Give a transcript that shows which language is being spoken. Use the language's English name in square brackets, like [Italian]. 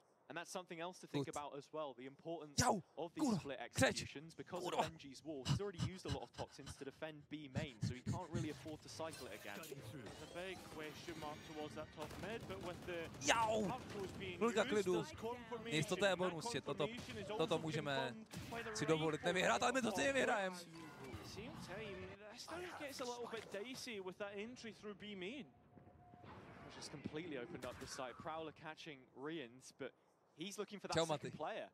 [English] And that's something else to think about as well, the importance of these split executions. Because of Benji's wall, he's already used a lot of toxins to defend B main, so he can't really afford to cycle it again. There's a big question mark towards that top mid, but with the [Czech] Chvilka klidu. Jistota je bonus, že toto můžeme si dovolit nevyhrát, ale my to stejně vyhrajeme. [English] Same time, this now gets a little bit dicey with that entry through B main. Just completely opened up the site. Prowler catching Rienz, but he's looking for that second player.